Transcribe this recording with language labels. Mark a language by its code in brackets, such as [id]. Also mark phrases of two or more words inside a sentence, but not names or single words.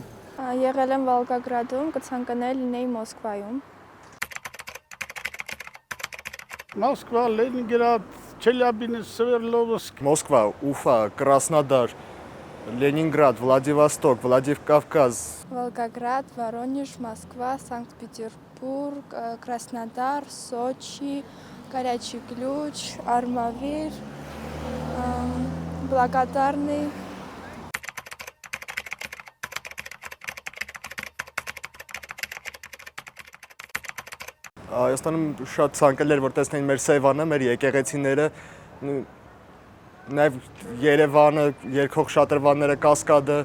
[hy] Եղել եմ Վոլգոգրադում, կցանկանայի լինեի Մոսկվայում։ Moskva, Leningrad, Chelyabinsk, Sverdlovsk, Մոսկվա, Ուֆա, Կրասնոդար, Լենինգրադ, Վլադիվոստոկ, Վլադիկավկազ, Волгоград, Воронеж, Москва, Санкт-Петербург, Краснодар, Сочи, Горячий Ключ, Армавир, Благодарный։ Հայաստանում շատ ցանկալի էր որ տեսնեին մեր Սևանը, մեր եկեղեցիները, նաև Երևանը, երկող շատրվանները, Կասկադը։